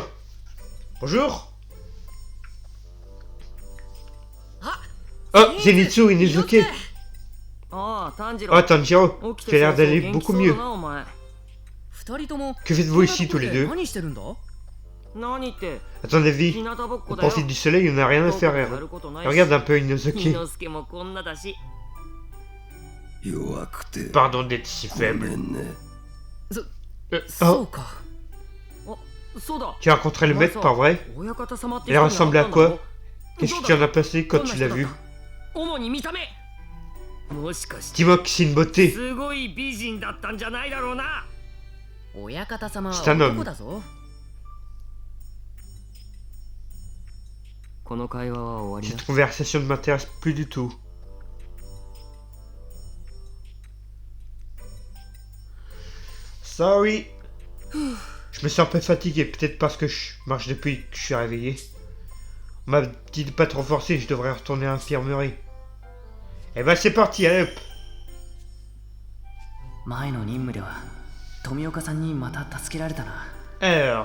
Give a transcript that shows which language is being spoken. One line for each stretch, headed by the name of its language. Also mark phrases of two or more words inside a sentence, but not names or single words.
French: Bonjour. Oh, Zenitsu Inuzuke.
Japanese: ああ炭治
French: Oh,
Japanese: 郎
French: Tanjiro,
Japanese: 起き
French: tu
Japanese: て
French: as l'air
Japanese: そうそう
French: d'aller
Japanese: 元気
French: beaucoup
Japanese: そう
French: mieux.
Japanese: だなお前二人とも
French: Que faites-vous ici tous les deux?
Japanese: 何してるんだ何って
French: À ton
Japanese: 日
French: avis,
Japanese: 向ぼっ
French: on
Japanese: こだよ
French: profite du soleil, on n'a rien à
Japanese: どこ
French: faire.
Japanese: もや
French: Hein.
Japanese: ることないし
French: Regarde un peu
Japanese: 伊
French: Inuzuke.
Japanese: 之助もこんなだし弱くて
French: Pardon d'être si
Japanese: ごめ faible. んね。そう
French: Oh,
Japanese: かあそうだ
French: tu as rencontré le maître, pas vrai?
Japanese: 親方様って
French: Il
Japanese: 人に
French: ressemble
Japanese: 会
French: à
Japanese: ったんだろ
French: quoi? Qu'est-ce que tu en as pensé quand
Japanese: どんな
French: tu
Japanese: 人
French: l'as
Japanese: だっ
French: vu?
Japanese: た主に見た目もしかして
French: Dis-moi que c'est une beauté.
Japanese: すごい美人だったんじゃないだろうな親方様は
French: C'est un homme.
Japanese: 男だぞこの会話は終わり
French: Cette
Japanese: だ
French: conversation ne m'intéresse plus du tout. Sorry. Je me sens un peu fatigué, peut-être parce que je marche depuis que je suis réveillé. On m'a dit de pas trop forcer, je devrais retourner à l'infirmerie. Eh ben c'est parti, allez hop.
Japanese: 前の任務では富岡さんにまた助けられたな
French: Alors,